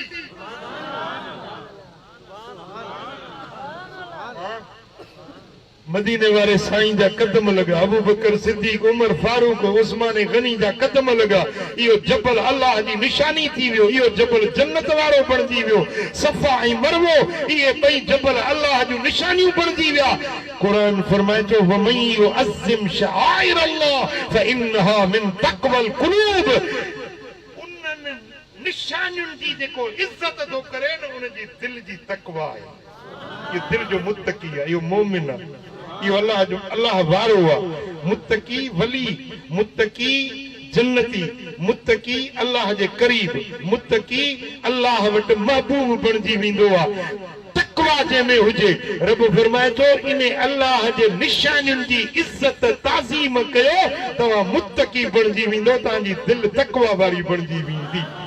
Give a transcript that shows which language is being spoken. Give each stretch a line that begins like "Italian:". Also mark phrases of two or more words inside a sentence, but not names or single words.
Sindhi: मदीने वारे साईं जा कदम लॻा अबू बकर सिद्दीक उमर फारूक उस्मान गनी जा कदम लॻा इहो जबल अल्लाह जी निशानी थी वियो इहो जबल जन्नत वारो बणिजी वियो सफ़ा ऐं मरवो इहे ॿई जबल अल्लाह जूं निशानियूं बणिजी विया क़ुरान फरमाए थो
Arabic: ومن يعظم شعائر الله فإنها من تقوى
Sindhi: क़ुलूब उन्हनि निशानियुनि जी जेको इज़त थो करे न उन जी दिलि जी तक़वा आहे इहो दिलि जो मुत्तकी आहे इहो मोमिन आहे इहो अल्लाह वारो आहे मुत्तकी वली मुत्तकी जन्नती मुत्तकी अल्लाह जे करीब मुत्तकी अल्लाह वटि महबूब बणिजी वेंदो आहे तक़वा जंहिंमें हुजे रब फरमाए थो इन अल्लाह जे निशानियुनि जी इज़त ताज़ीम कयो तव्हां मुत्तकी बणिजी वेंदो तव्हांजी दिलि तक़वा वारी बणिजी वेंदी